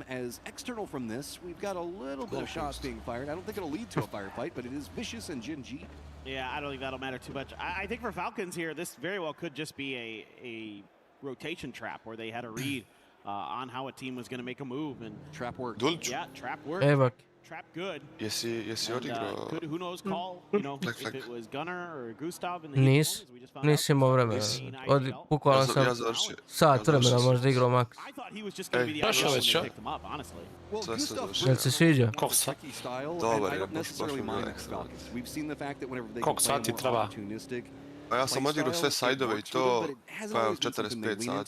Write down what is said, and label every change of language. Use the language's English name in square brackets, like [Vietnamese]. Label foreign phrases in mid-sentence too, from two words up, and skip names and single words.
[English] As external from this, we've got a little bit of shots being fired. I don't think it'll lead to a firefight, but it is Vicious and Jin G. Yeah, I don't think that'll matter too much. I think for Falcons here, this very well could just be a rotation trap where they had a read on how a team was going to make a move. And trap worked. Yeah, trap worked. Trap good. [Serbian] Jesi odigrao? [English] Who knows call, you know, if it was Gunnar or Gustav in the Esports. [Serbian] Nisi imao vremena. Bukvalno sam sat vremena možda igrao max. Prošao već, čo? Jel se sviđa? Koliko sati? Dobar je, baš koliko sati treba? Pa ja sam odigrao sve sajdove I to, pa je 45 sati.